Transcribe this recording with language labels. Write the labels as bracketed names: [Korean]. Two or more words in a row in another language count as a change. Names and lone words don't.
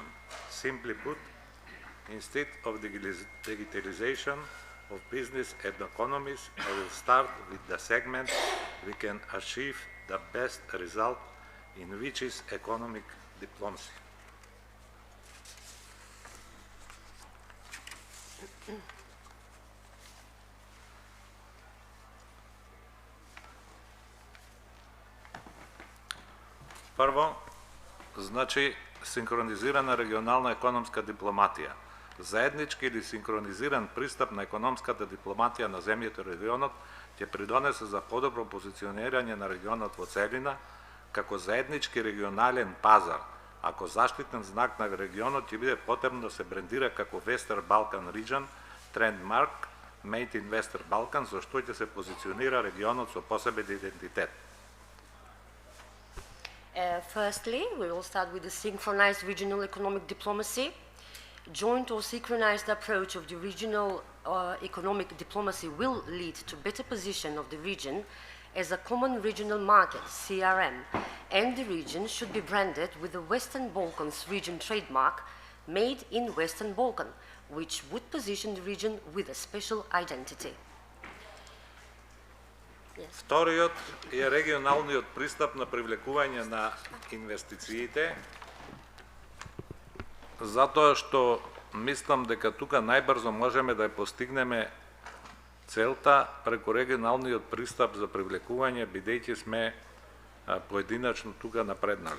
[English] Simply put, instead of digitalization of business and economies, I will start with the segment we can achieve the best result in, which is economic diplomacy. [Croatian] Prvo, znači [Macedonian] синхронизирана регионална економска дипломатија. Заеднички или синхронизиран пристап на економската дипломатија на земјите регионот ќе придонесе за подобро позиционирање на регионот во целина, како заеднички регионален пазар. Ако заштитен знак на регионот ќе биде потребно да се брендира како [English] Western Balkan Region, [Macedonian] трендмарк [English] Made in Western Balkans, [Macedonian] за што ќе се позиционира регионот со посебен идентитет. [English] Firstly, we will start with the synchronized regional economic diplomacy. Joint or synchronized approach of the regional economic diplomacy will lead to better position of the region as a common regional market, CRM, and the region should be branded with the Western Balkans region trademark, made in Western Balkan, which would position the region with a special identity. [Macedonian] Вториот е регионалниот пристап на привлекување на инвестициите, затоа што мислам дека тука најбрзо можеме да ја постигнеме целта преку регионалниот пристап за привлекување, бидејќи сме поединачно тука напреднале.